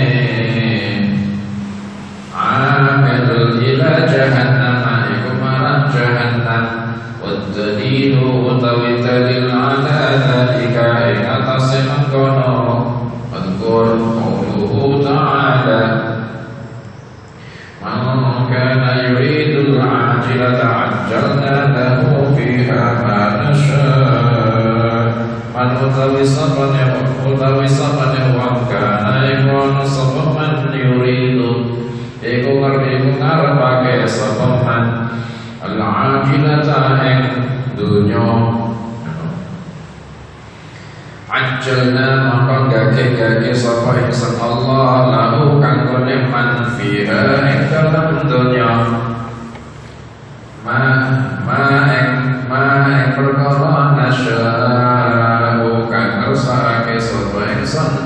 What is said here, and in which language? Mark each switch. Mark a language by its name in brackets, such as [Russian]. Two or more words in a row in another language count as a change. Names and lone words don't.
[Arabic] مائل إلى جهنم [Javanese] iku maran jahannam [Arabic] wadalilu [Javanese] utawi dalil [Arabic] على ذلك [Javanese] ing atase mengkono [Arabic] مذكور قوله تعالى من كان يريد العاجلة عجلنا له فيها ما نشاء من [Javanese] utawi sapane wong kana iku sapa [Arabic] من يريد [Javanese] iku ngarepake sapa [Arabic] من العاجلة [Javanese] ing dunya ajjalna maka gage sapa ingsun Allah [Arabic] له من فيها [Javanese] ing dalem donya ma ing perkara nasya'u kang kersake sapa ingsun